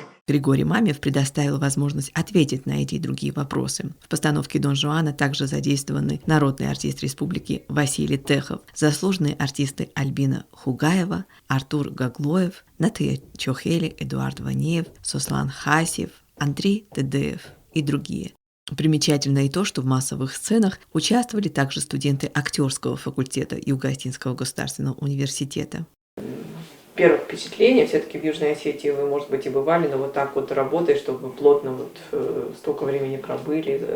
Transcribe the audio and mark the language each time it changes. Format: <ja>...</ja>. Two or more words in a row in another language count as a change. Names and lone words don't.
<ru>Григорий Мамев предоставил возможность ответить на эти и другие вопросы. В постановке Дон Жуана также задействованы народный артист республики Василий Техов, заслуженные артисты Альбина Хугаева, Артур Гаглоев, Натыя Чохели, Эдуард Ванеев, Сослан Хасиев, Андрей Тедеев и другие. Примечательно и то, что в массовых сценах участвовали также студенты актерского факультета Юго-Осетинского государственного университета. Первое впечатление, все-таки в Южной Осетии вы, может быть, и бывали, но вот так вот работаешь, чтобы вы плотно вот столько времени пробыли.</ru>